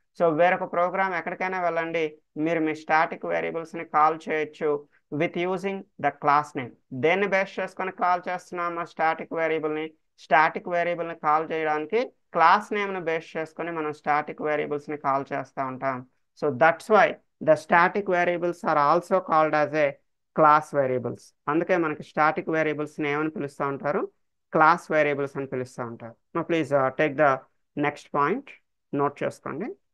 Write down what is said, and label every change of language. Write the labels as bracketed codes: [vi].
[te] So వేరొక programme ఎక్కడికైనా వెళ్ళండి, మీరు మీ స్టాటిక్ వేరియబుల్స్ని కాల్ చేయొచ్చు [en] With using the class name. [te] దేన్ని బేస్ చేసుకొని కాల్ చేస్తున్నాము స్టాటిక్ వేరియబుల్ని? స్టాటిక్ వేరియబుల్ని కాల్ చేయడానికి క్లాస్ నేమ్ని బేస్ చేసుకొని మనం స్టాటిక్ వేరియబుల్స్ని కాల్ చేస్తూ ఉంటాం. [en] So that's why the static variables are also called as a class variables. [te] అందుకే మనకి స్టాటిక్ వేరియబుల్స్ ఏమని పిలుస్తూ ఉంటారు? క్లాస్ వేరియబుల్స్ అని పిలుస్తూ ఉంటారు. [en] No please take the next point, note చేసుకోండి.